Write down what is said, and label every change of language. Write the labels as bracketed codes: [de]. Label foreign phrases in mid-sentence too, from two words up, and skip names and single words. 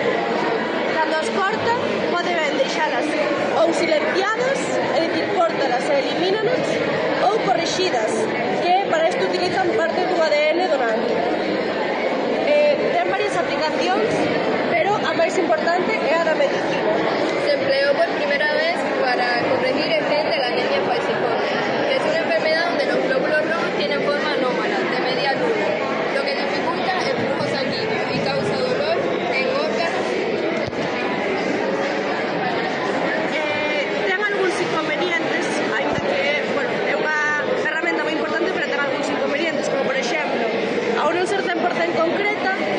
[gl] Cando as corta, pode ben deixalas ou silenciadas, é dicir, córtalas e elimínanas, ou corrixidas, que para isto utilizan parte do ADN donante. Ten varias aplicacións, pero a máis importante é a da medicina. [es] Se empleó por primera vez para corregir el gen de la anemia falciforme, que es una enfermedad donde los glóbulos rojos tienen forma anómala, de media luna, lo que dificulta el flujo sanguíneo y causa dolor en órganos. [gl] Ten algúns inconvenientes, ainda que, bueno, é unha ferramenta moi importante, pero ten algúns inconvenientes, como por exemplo, ao non ser 100% concreta,